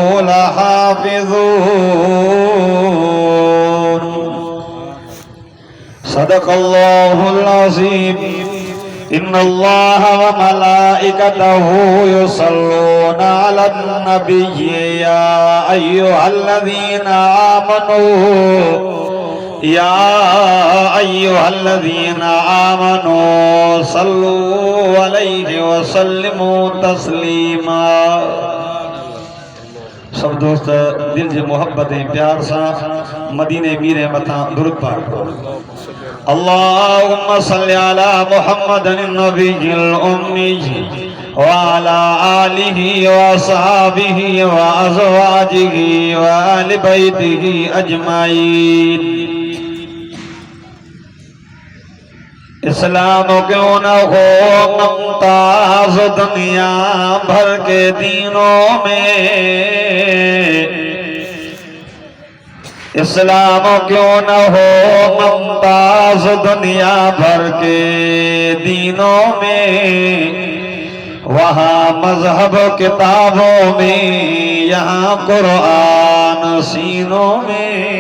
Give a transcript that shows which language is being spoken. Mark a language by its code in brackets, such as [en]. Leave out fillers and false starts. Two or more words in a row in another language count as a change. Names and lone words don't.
[ar] لحافظون صدق الله العظيم إن الله وملائكته يصلون على النبي يا أيها الذين آمنوا صلوا عليه وسلموا تسليما [pa] सब दोस्त दिल जे मोहब्बत प्यार सा मदीने मीरे मथा दुरूद पाक [ar] اللهم صل على محمد النبي الأمي وعلى آله وأصحابه وأزواجه وأهل بيته أجمعين. [ur] اسلام کیوں نہ ہو ممتاز دنیا بھر کے دینوں میں، اسلام کیوں نہ ہو ممتاز دنیا بھر کے دینوں میں، وہاں مذہب کتابوں میں یہاں قرآن سینوں میں.